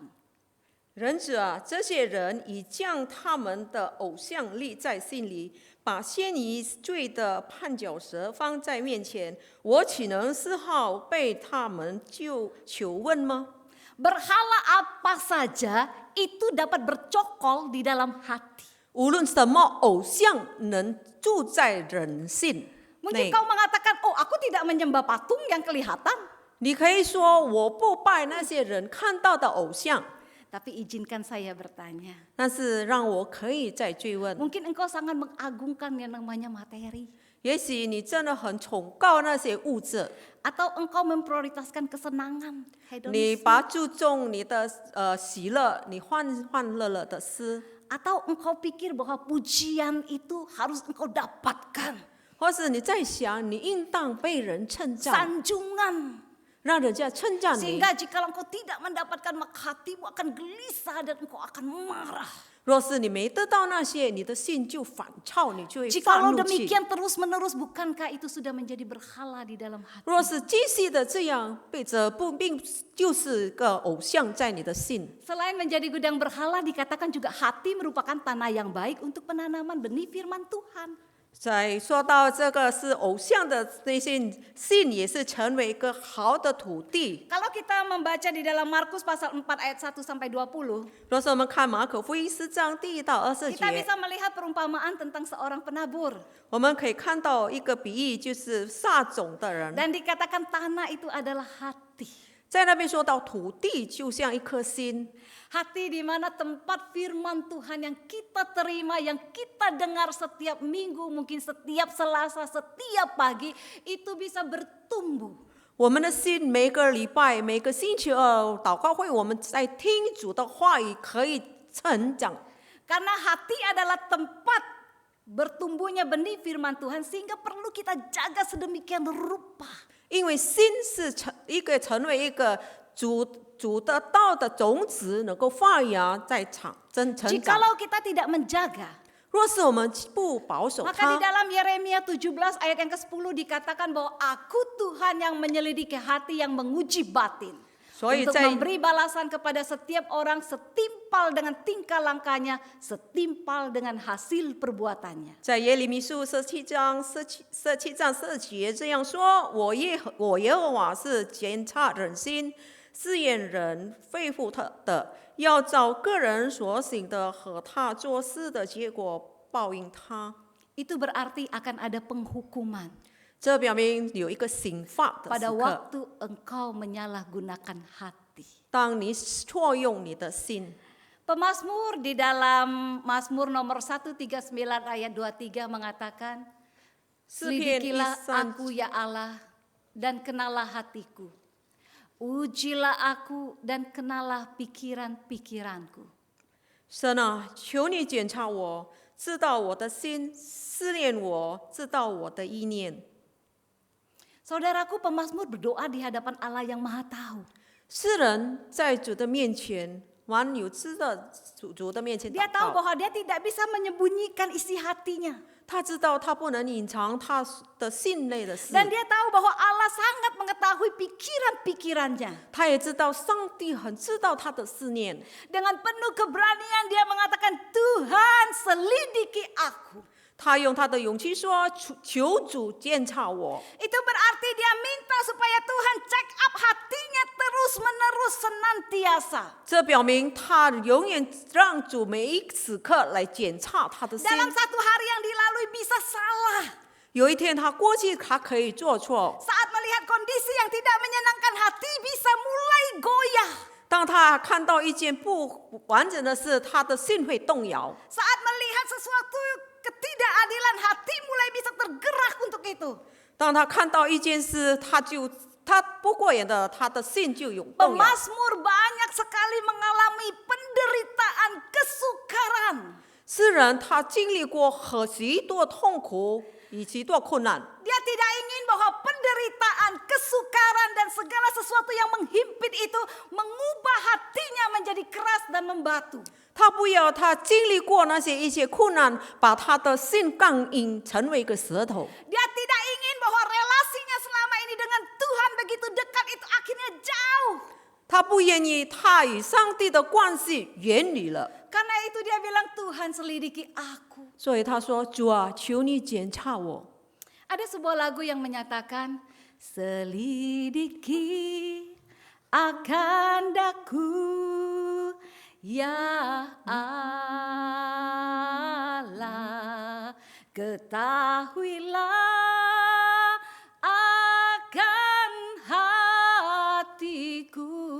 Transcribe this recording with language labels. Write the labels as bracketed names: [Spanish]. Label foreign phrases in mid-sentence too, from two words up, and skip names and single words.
[Chinese] 人子啊，这些人已将他们的偶像立在心里，把陷于罪的绊脚石放在面前，我岂能丝毫被他们求问吗？ [Indonesian] Berhala apa saja itu dapat bercokol di dalam hati. [Chinese] 无论什么偶像能住在人心 [Indonesian] Mungkin [Chinese] 内， [Indonesian] kau mengatakan, oh aku tidak menyembah patung yang kelihatan. [Chinese] 你可以说我不拜那些人看到的偶像， [Indonesian] Tapi izinkan saya bertanya. [Chinese] 但是让我可以再追问。 [Indonesian] Mungkin engkau sangat mengagungkan yang namanya materi. [Chinese] 也许你真的很崇高那些物质， [Indonesian] Atau engkau memprioritaskan kesenangan, [Chinese] 你 [Indonesian] hedonisme. [Chinese] 把注重你的喜乐，你欢乐了的事， [Indonesian] Atau engkau pikir bahwa pujian itu harus engkau dapatkan. [Chinese] 或是你在想你应当被人称赞， [Indonesian] Sanjungan. [Chinese] 让人家称赞你。 [Indonesian] Sehingga jika engkau tidak mendapatkan maka hatimu akan gelisah dan engkau akan marah. [Chinese] 若是你没得到那些，你的心就反超，你就会 [Indonesian] Jikalau [Chinese] 发怒气。 [Indonesian] demikian terus menerus, bukankah itu sudah menjadi berhala di dalam hati? [Chinese] 若是继续的这样，这不并就是个偶像在你的心。 [Indonesian] Selain menjadi gudang berhala, dikatakan juga hati merupakan tanah yang baik untuk penanaman benih firman Tuhan. [Chinese] 在说到这个是偶像的那些心，也是成为一个好的土地。 [Indonesian] Kalau kita membaca di dalam Markus pasal 4 ayat 1 sampai 20, [Chinese] 若是我们看马可福音4章第1到20 [Indonesian] kita [Chinese] 节， [Indonesian] bisa melihat perumpamaan tentang seorang penabur. [Chinese] 我们可以看到一个比喻，就是撒种的人。 [Indonesian] Dan dikatakan tanah itu adalah hati. [Chinese] 在那边说到土地就像一颗心， [Indonesian] Hati di mana tempat firman Tuhan yang kita terima, yang kita dengar setiap minggu, mungkin setiap Selasa, setiap pagi, itu bisa bertumbuh. [Chinese] 我们的心每个礼拜、每个星期二祷告会，我们在听主的话语，可以成长。 [Indonesian] Karena hati adalah tempat bertumbuhnya benih firman Tuhan, sehingga perlu kita jaga sedemikian rupa. [Chinese] 因为心是成为一个主的道的种子，能够发芽在成长。 [Indonesian] Jikalau kita tidak menjaga, [Chinese] 若是我们不保守 [Indonesian] maka di [Chinese] 它， [Indonesian] dalam Yeremia 17 ayat yang ke-10 dikatakan bahwa aku Tuhan yang menyelidiki hati, yang menguji batin. [Chinese] 所以 [Indonesian] Untuk [Chinese] 在 [Indonesian] memberi balasan kepada setiap orang setimpal dengan tingkah langkahnya, setimpal dengan hasil perbuatannya. [Chinese] 在耶利米书17章4节这样说：我耶和华是检察人心、试验人肺腑的，要照个人所行的和他做事的结果报应他。 [Indonesian] Itu berarti akan ada penghukuman [Chinese] 这表明有一个刑罚的 [Indonesian] pada [Chinese] 时刻。 [Indonesian] waktu engkau menyalahgunakan hati. [Chinese] 当你错用你的心， [Indonesian] Pemazmur di dalam Mazmur nomor 139 ayat 23 mengatakan, selidikilah aku ya Allah dan kenalah hatiku. Ujilah aku dan kenalah pikiran-pikiranku. [Chinese] 神啊，求你检查我，知道我的心，思念我，知道我的意念。 [Indonesian] Saudaraku, pemazmur berdoa di hadapan Allah yang Maha Tahu. [Chinese] 诗人在主的面前，往有知的主的面前 [Indonesian] Dia [Chinese] 祷 [Indonesian] tahu [Chinese] 告。 [Indonesian] bahwa dia tidak bisa menyembunyikan isi hatinya. [Chinese] 他知道他不能隐藏他的心内的事， [Indonesian] Dan dia tahu bahwa Allah sangat mengetahui pikiran-pikirannya. [Chinese] 他也知道上帝很知道他的思念。 [Indonesian] Dengan penuh keberanian dia mengatakan, Tuhan selidiki aku. [Chinese] 他用他的勇气说：“求主监察我。” [Indonesian] Itu berarti dia minta supaya Tuhan [English] check up [Indonesian] hatinya terus-menerus senantiasa. [Chinese] 这表明他永远让主每一时刻来检查他的心。 [Indonesian] Dalam satu hari yang dilalui bisa salah. [Chinese] 有一天他过去，他可以做错。 [Indonesian] Saat melihat kondisi yang tidak menyenangkan hati bisa mulai goyah. [Chinese] 当他看到一件不完整的事，他的心会动摇。 [Indonesian] Saat melihat sesuatu ketidakadilan, hati mulai bisa tergerak untuk itu. [Chinese] 当他看到一件事，他不过眼的，他的心就有动摇。 [Indonesian] Pemazmur banyak sekali mengalami penderitaan, kesukaran. [Chinese] 诗人他经历过许多痛苦与许多困难， [Indonesian] Dia tidak ingin bahwa penderitaan, kesukaran, dan segala sesuatu yang menghimpit itu mengubah hatinya menjadi keras dan membatu. [Chinese] 他不要他经历过那些一切困难，把他的心刚硬成为一个舌头。 [Indonesian] Dia tidak ingin bahwa relasinya selama ini dengan Tuhan begitu dekat itu akhirnya jauh. [Chinese] 他不愿意他与上帝的关系远离了， [Indonesian] Karena itu dia bilang, Tuhan selidiki aku. [Chinese] 所以他说：“主啊，求你检查我。” [Indonesian] Ada sebuah lagu yang menyatakan, selidiki akan daku, ya Allah, ketahuilah akan hatiku.